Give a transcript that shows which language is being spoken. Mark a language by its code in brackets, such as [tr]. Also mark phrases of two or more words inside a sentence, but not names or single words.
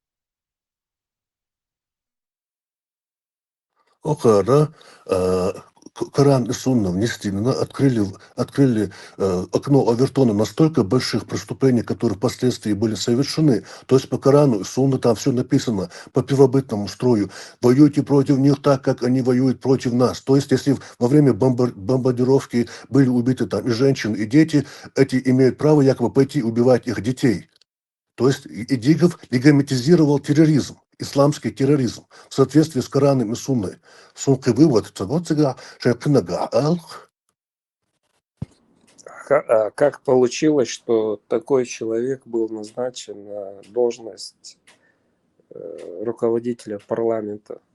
[ru] Окара, Коран и Сунна внести, открыли окно Овертона настолько больших преступлений, которые впоследствии были совершены. То есть по Корану и Сунне там все написано по первобытному строю. Воюйте против них так, как они воюют против нас. То есть если во время бомбардировки были убиты там и женщины, и дети, эти имеют право якобы пойти убивать их детей. То есть Идигов легитимизировал терроризм, исламский терроризм, в соответствии с Кораном и Сунной. Сункы вывод, Как получилось, что такой человек был назначен на должность руководителя парламента?